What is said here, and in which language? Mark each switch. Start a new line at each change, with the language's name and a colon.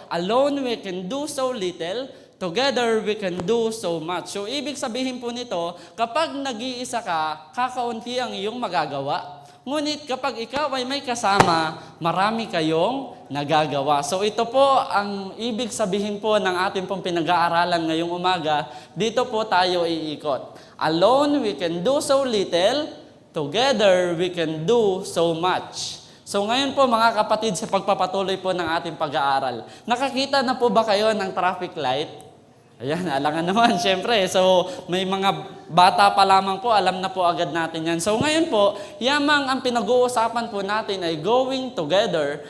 English: Alone we can do so little, together we can do so much.
Filipino: So, ibig sabihin po nito, kapag nag-iisa ka, kakaunti ang iyong magagawa. Ngunit kapag ikaw ay may kasama, marami kayong nagagawa. So ito po ang ibig sabihin po ng ating pong pinag-aaralan ngayong umaga. Dito po tayo iikot.
English: Alone we can do so little, together we can do so much.
Filipino: So ngayon po mga kapatid, sa pagpapatuloy po ng ating pag-aaral, nakakita na po ba kayo ng traffic light? Ayan, alangan naman, syempre. So, may mga bata pa lamang po, alam na po agad natin yan. So, ngayon po, yamang ang pinag-uusapan po natin ay
English: going together.